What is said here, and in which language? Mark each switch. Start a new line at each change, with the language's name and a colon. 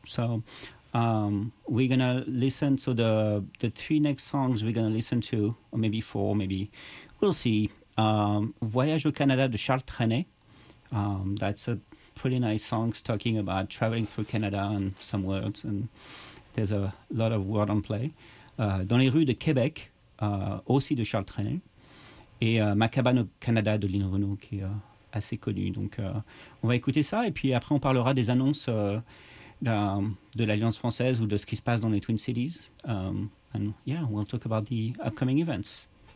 English: So we're going to listen to the three next songs we're going to listen to, or maybe four, maybe. We'll see. Voyage au Canada de Charles Trenet. That's a pretty nice songs talking about traveling through Canada and some words, and there's a lot of word on play.
French: Dans les rues de Québec, aussi de Charles Trenet, et Ma cabane au Canada de Lino Renault, qui est assez connu. Donc on va écouter ça, et puis après on parlera des annonces de l'Alliance française ou de ce qui se passe dans les Twin Cities.
English: And yeah, we'll talk about the upcoming events.